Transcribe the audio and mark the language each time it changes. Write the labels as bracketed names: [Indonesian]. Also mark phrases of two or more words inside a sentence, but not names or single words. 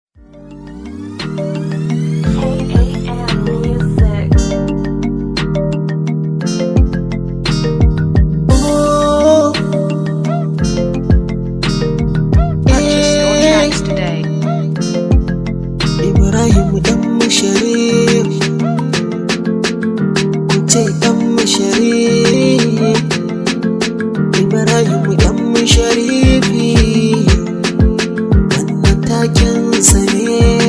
[English] K A M Music. Oh. Purchase your tracks today. [Hausa] Ibrahim Dan Musharrif. Ku ce Dan Musharrif. Ibrahim Dan Musharifi. Wannan taken sa ne.